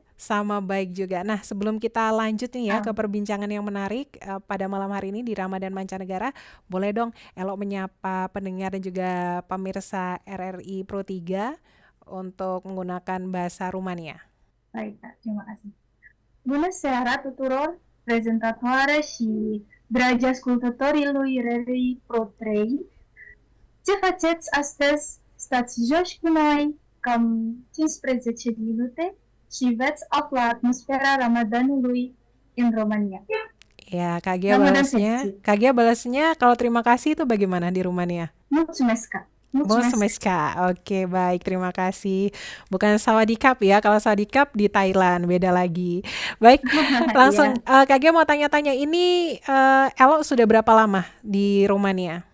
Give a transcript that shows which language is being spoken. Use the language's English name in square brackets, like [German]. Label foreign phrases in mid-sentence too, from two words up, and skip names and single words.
[Indonesian] sama baik juga. Nah, sebelum kita lanjut nih ya ke Am, perbincangan yang menarik pada malam hari ini di Ramadan Mancanegara, boleh dong Elok menyapa pendengar dan juga pemirsa RRI Pro 3 untuk menggunakan bahasa Rumania. Baik Kak, terima kasih. [Romanian] Bună seara tuturor prezentatoare și dragi ascultători lui RRI Pro 3. Ce faceți astăzi? Stați jos cu noi cam 15 minute și veți afla atmosfera Ramadanului în România. [Indonesian] Ya, Kak Gia Ramadan balasnya, [Romanian] fericit! [Indonesian] Kak Gia balasnya kalau terima kasih itu bagaimana di Rumania? [Romanian] Mulțumesc, Kak! [Indonesian] Bos [Romanian] Mulțumesc! [Indonesian] Meska, oke baik terima kasih. Bukan sawadikap ya, kalau sawadikap di Thailand beda lagi. Baik, langsung Iya. Kak Gia mau tanya-tanya ini Elo sudah berapa lama di Rumania?